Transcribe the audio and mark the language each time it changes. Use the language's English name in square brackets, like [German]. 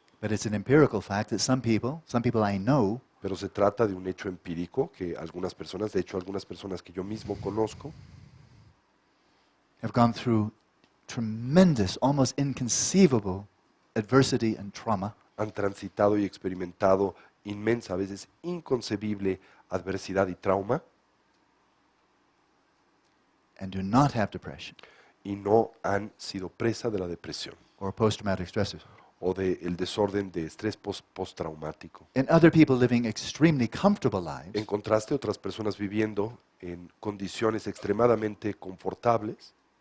[English] But it's an empirical fact that some people I know, [Spanish] Pero se trata de un hecho empírico que algunas personas, de hecho algunas personas que yo mismo conozco, [English] have gone through tremendous, almost inconceivable adversity and trauma, [Spanish] han transitado y experimentado inmensa, a veces inconcebible adversidad y trauma [English] and do not have depression [Spanish] y no han sido presa de la depresión [English] or post-traumatic stress disorder. [Spanish] o del desorden de estrés postraumático. [English] And other people living extremely comfortable lives [Spanish] En contraste, otras personas viviendo en condiciones extremadamente confortables,